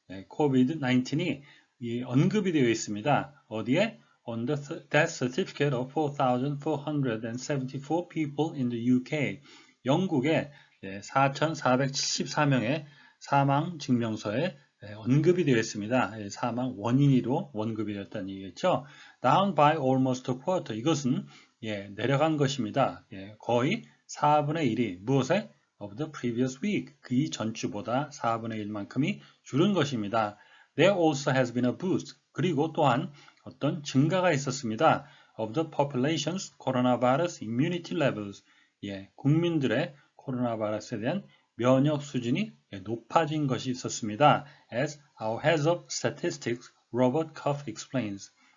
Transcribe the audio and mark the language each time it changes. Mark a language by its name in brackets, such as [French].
[Korean] COVID-19이 언급이 되어 있습니다. 어디에? [English] On the death certificate of 4,474 people in the UK. [Korean] 영국에 4,474명의 사망 증명서에 언급이 되어 있습니다. 사망 원인으로 언급이 되었다는 얘기겠죠. [English] Down by almost a quarter. [Korean] 이것은 내려간 것입니다. 거의 4분의 1이 무엇에? [English] Of the previous week. [Korean] 그 전주보다 4분의 1만큼이 줄은 것입니다. [English] There also has been a boost. [Korean] 그리고 또한 어떤 증가가 있었습니다. [English] Of the population's coronavirus immunity levels. [Korean] 국민들의 코로나 바이러스에 대한 면역 수준이 높아진 것이 있었습니다. [English] As our head of statistics, Robert Koff explains.